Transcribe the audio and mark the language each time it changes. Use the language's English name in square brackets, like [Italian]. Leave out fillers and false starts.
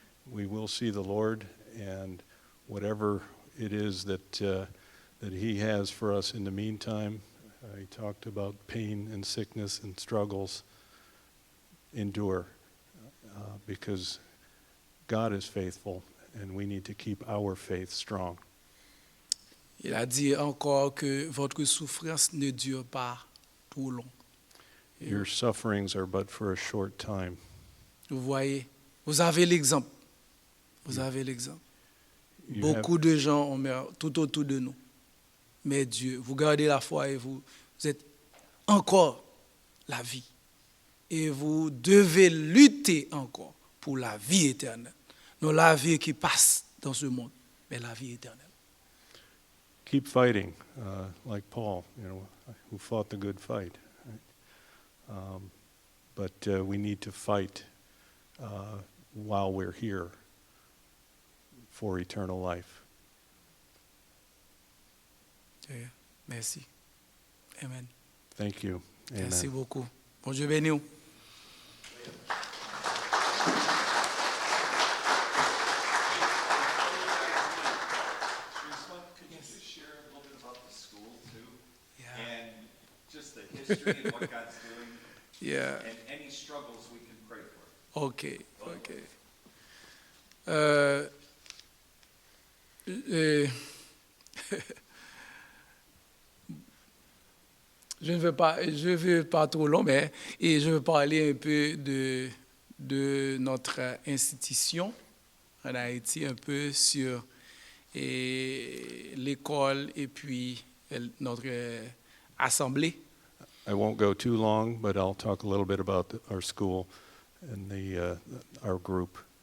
[English] We will see the Lord, and whatever it is that He has for us in the meantime. He talked about pain and sickness and struggles. Endure, because God is faithful, and we need to keep our faith strong. [French] Il a dit encore que votre souffrance ne dure pas trop long. [English] Your sufferings are but for a short time. [French] Vous voyez, vous avez l'exemple. Vous avez l'exemple. Beaucoup de gens ont meurt tout autour de nous. Mais Dieu, vous gardez la foi et vous êtes encore la vie. Et vous devez lutter encore pour la vie éternelle. non la vie qui passe dans ce monde, mais la vie éternelle. [English] Keep fighting, like Paul, who fought the good fight. Right? But we need to fight while we're here for eternal life. [French] Merci. Amen. [English] Thank you. Amen. [French] Merci beaucoup. Bon Dieu béni. [English] Could you just share a little bit about the school too? Yeah. And just the history and what God's doing Yeah. and any struggles we can pray for. OK. [French] Euh, je ne veux pas trop long, mais et je veux parler un peu de notre institution en Haïti, un peu sur l'école et puis notre assemblée. [English] I won't go too long, but I'll talk a little bit about our school and our group.